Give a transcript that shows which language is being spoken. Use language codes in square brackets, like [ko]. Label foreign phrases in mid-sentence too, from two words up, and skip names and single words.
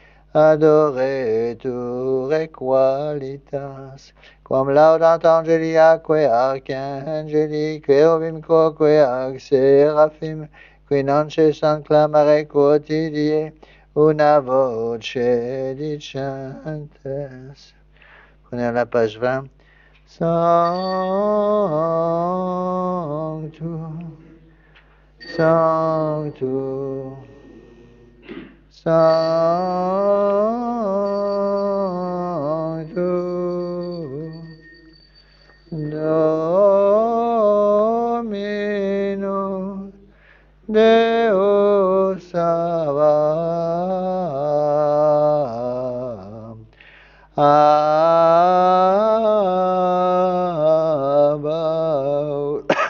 [la] adoretur qualitas, quam laudant angeliaque archangeli, querubim quoque ac seraphim, qui non cessant clamare quotidie, una voce dicentes. [fr] Prenez la page 20. [la] Sanctus, Sanctus, Sanctus, Dominus Deus Sabaoth.